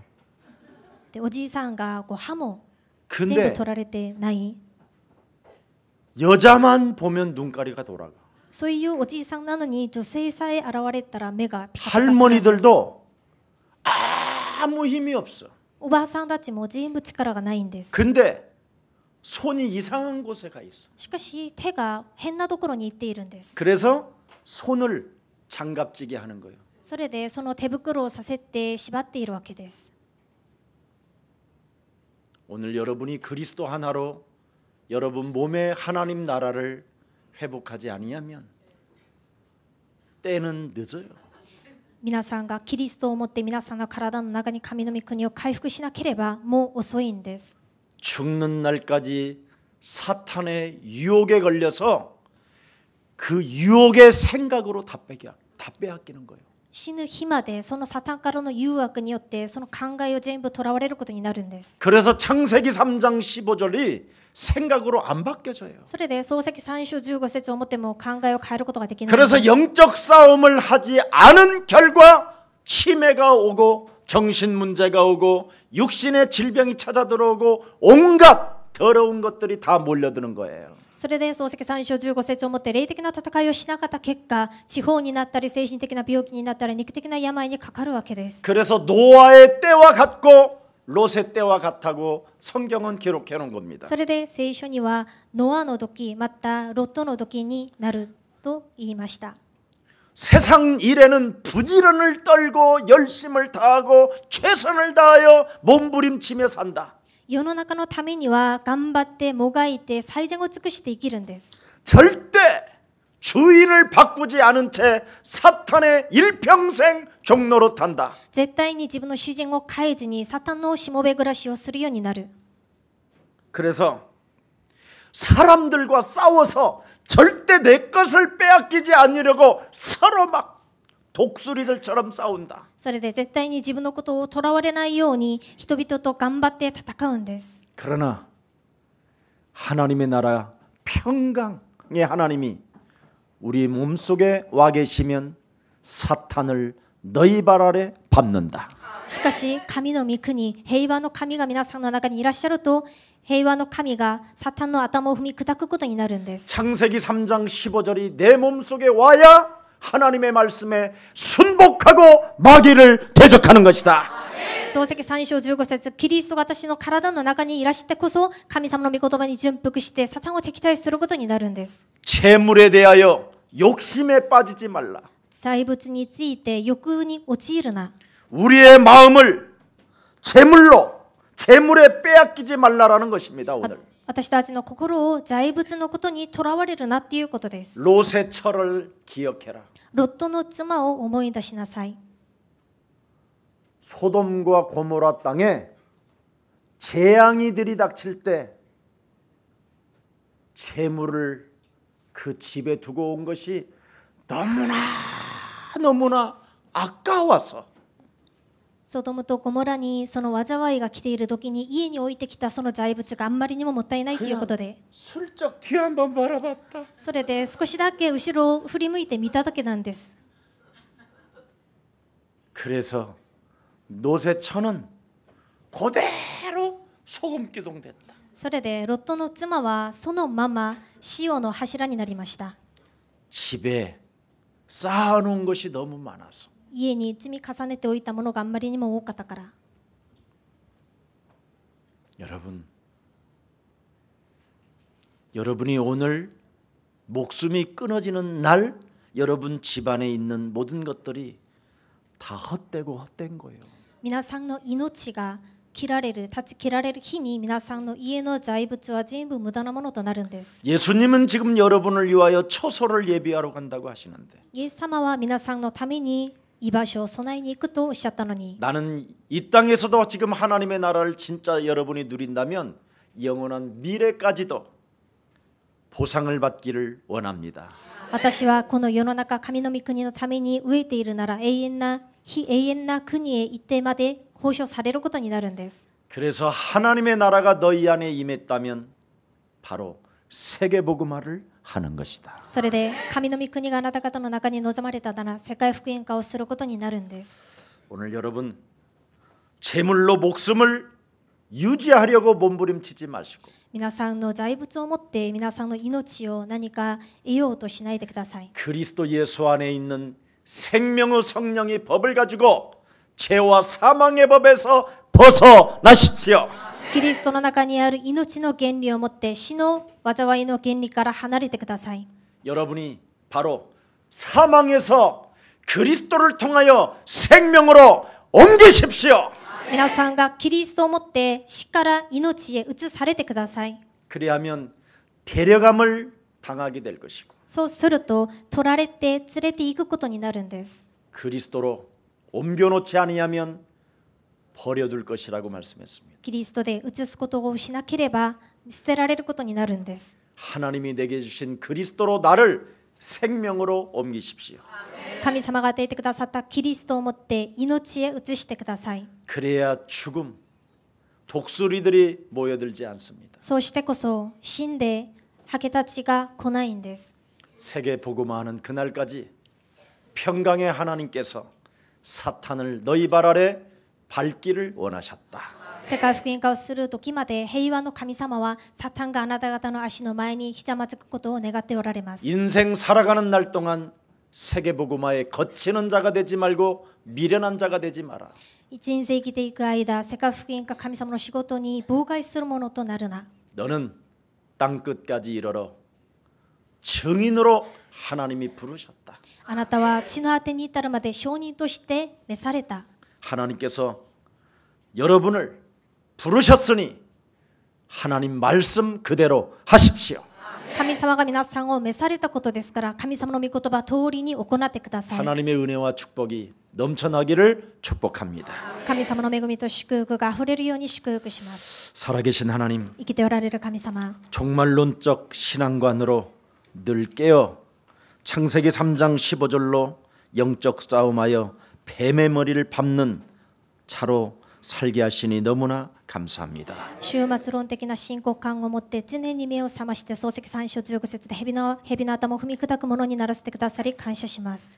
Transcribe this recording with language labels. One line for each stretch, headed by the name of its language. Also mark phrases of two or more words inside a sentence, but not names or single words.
Japanese: でおじいさんが歯も全部
Korean: 근데
Japanese: 取られてない、
Korean: 여자만 보면 눈가리가 돌아가.
Japanese: そういうおじいさんなのに女性さえ現れたら目がピカピカするんです。
Korean: 할머니들도 아무 힘이 없어.
Japanese: おばあさんたちも全部力がないんです。
Korean: 근데 손이 이상한 곳에 가 있어.
Japanese: しかし手が変なところに行っているんです。
Korean: 그래서 손을 장갑지게 하는 거예요.
Japanese: それでその手袋をさせて縛っているわけです。
Korean: 오늘 여러분이 그리스도 하나로 여러분 몸의 하나님 나라를 회복하지 아니하면 때는 늦어요.
Japanese: 皆さんがキリストを持って皆さんの体の中に神の御国を回復しなければもう遅いんです。
Korean: 죽는 날까지 사탄의 유혹에 걸려서 그 유혹의 생각으로 다 빼앗기는 거예요.
Japanese: 死ぬ日までそのサタンからの誘惑によってその考えを全部とらわれることになるんです。
Korean: 그래서 창세기 3장 15절이 생각으로 안 바뀌어져요.
Japanese: それで創世記3章15節をもっても考えを変えることができないんです。
Korean: 그래서 영적 싸움을 하지 않은 결과 치매가 오고 정신 문제가 오고 육신의 질병이 찾아 들어오고 온갖 더러운 것들이 다 몰려드는 거예요.
Japanese: それで創世記3章15節をもって霊的な戦いをしなかった結果、地方になったり精神的な病気になったり肉的な病にかかるわけです。
Korean: 그래서 노아의 때와 같고 롯의 때와 같다고 성경은 기록해 놓은 겁니다.
Japanese: それで聖書にはノアの時またロットの時になると言いました。
Korean: 세상 일에는 부지런을 떨고 열심을 다하고 최선을 다하여 몸부림치며 산다.
Japanese: 世の中のためには頑張ってもがいて最善を尽くして生きるんです。
Korean: 절대 주인을 바꾸지 않은 채 사탄의 일평생 종로로 탄다.
Japanese: 絶対に自分の主人を変えずにサタンのしもべ暮らしをするようになる。
Korean: 그래서 사람들과 싸워서 절대 내 것을 빼앗기지 않으려고 서로 막 독수리들처럼 싸운다.
Japanese: それで絶対に自分のことをとらわれないように人々と頑張って戦うんです。
Korean: 그러나 하나님의 나라 평강의 하나님이 우리 몸속에 와 계시면 사탄을 너희 발 아래 밟는다.
Japanese: しかし神の御国、平和の神が皆さんの中にいらっしゃると、平和の神がサタンの頭を踏み砕くことになるんです。
Korean: 창세기 3장 15절이 내 몸속에 와야 하나님의 말씀에 순복하고 마귀를 대적하는 것이다.
Japanese: 創世記3章15節、キリストが私の体の中にいらしてこそ神様の御言葉に順服してサタンを敵対することになるんです。
Korean: 재물에 대하여 욕심에 빠지지 말라.
Japanese: 財物について欲に陥るな。
Korean: 우리의 마음을 재물에 빼앗기지 말라라는 것입니다. 오늘
Japanese: 私たちの心を財物のことにとらわれるなっていうことです。
Korean: 롯의 철을 기억해라.
Japanese: ロットの妻を思い出しなさい。
Korean: 소돔과 고모라 땅에 재앙이 들이닥칠 때 재물을 그 집에 두고 온 것이 너무나 아까워서
Japanese: ソドムとゴモラにその災いが来ている時に家に置いてきたその財物があんまりにももったいないということで、
Korean: 슬쩍 뒤 한번 바라봤다.
Japanese: それで少しだけ後ろを振り向いて見ただけなんです。
Korean: 그래서 롯의 처는 그대로 소금기둥됐다.
Japanese: それでロットの妻はそのまま塩の柱になりました。
Korean: 집에 쌓아놓은 것이 너무 많아서
Japanese: 家に積み重ねておいたものがあんまりにも多かったから。
Korean: 여러분 여러분이 오늘 목숨이 끊어지는 날 여러분 집안에 있는 모든 것들이 다 헛되고 헛된 거예요.
Japanese: 皆さんの命が切られる日に皆さんの家の財物は全部無駄なものとなるんです。
Korean: 예수님은 지금 여러분을 위하여 초소를 예비하러 간다고 하시는데
Japanese: イエス様は皆さんのために居場所を備えに行くとおっしゃったのに
Korean: 나는 이 땅에서도 지금 하나님의 나라를 진짜 여러분이 누린다면 영원한 미래까지도 보상을 받기를 원합니다.
Japanese: 私はこの世の中神の御国のために飢えているなら永遠な国へ行ってまで報奨されることになるんです。
Korean: 그래서 하나님의 나라가 너희 안에 임했다면 바로 세계복음화를 하는 것이다.
Japanese: それで神の御国があなた方の中に望まれたなら世界福音化をすることになるんです。
Korean: 오늘 여러분 재물로 목숨을 유지하려고 몸부림치지 마시고
Japanese: 皆さんの財物を持って皆さんの命を何か得ようとしないでください。
Korean: 그리스도 예수 안에 있는 생명의 성령의 법을 가지고 죄와 사망의 법에서 벗어나십시오.
Japanese: キリストの中にある命の原理を持って死の災いの原理から離れてください。
Korean: 여러분이 바로 사망에서 그리스도를 통하여 생명으로 옮기십시오.
Japanese: 皆さんがキリストを持って死から命へ移されてください。
Korean: 그리하면 데려감을 당하게 될 것이고
Japanese: そうすると取られて連れて行くことになるんです。
Korean: 그리스도로 옮겨놓지 아니하면 버려둘 것이라고 말씀했습니다.
Japanese: キリストで移すことをしなければ捨てられることになるんです。
Korean: 하나님이 내게 주신 그리스도로 나를 생명으로 옮기십시오.
Japanese: 神様が与えてくださったキリストを持って命へ移してください。
Korean: 그래야 죽음, 독수리들이 모여들지 않습니다.
Japanese: そうしてこそ死んでハケたちが来ないんです。
Korean: 세계 복음화하는 그날까지 평강의 하나님께서 사탄을 너희 발 아래 밟기를 원하셨다.
Japanese: 世界福音化をする時まで平和の神様はサタンがあなた方の足の前にひざまずくことを願っておられます。
Korean: 인생 살아가는 날 동안 세계 복음화에 거치는 자가 되지 말고 미련한 자가 되지 마라.
Japanese: 人生生きていく間、世界福音化神様の仕事に妨害するものとなるな。
Korean: 너는 땅 끝까지 이르러 증인으로 하나님이 부르셨다.
Japanese: あなたは地の果てに至るまで証人として召された。
Korean: 하나님께서 여러분을 부르셨으니 하나님 말씀 그대로 하십시오.
Japanese: 神様が皆さんを召されたことですから、神様の御言葉通りに行ってください。
Korean: 하나님의 은혜와 축복이 넘쳐나기를 축복합니다.
Japanese: 神様の恵みと祝福があふれるように祝福します。
Korean: 살아계신 하나님,
Japanese: 生きておられる神様、
Korean: 종말론적 신앙관으로 늘 깨어 창세기 3장 15절로 영적 싸움하여 뱀의 머리를 밟는 차로 살게 하시니 너무나 감사합니다.
Japanese: 終末論的な信仰感を持って常に目を覚まして漱石3章15節で蛇の頭を踏み砕くものにならせてくださり感謝します。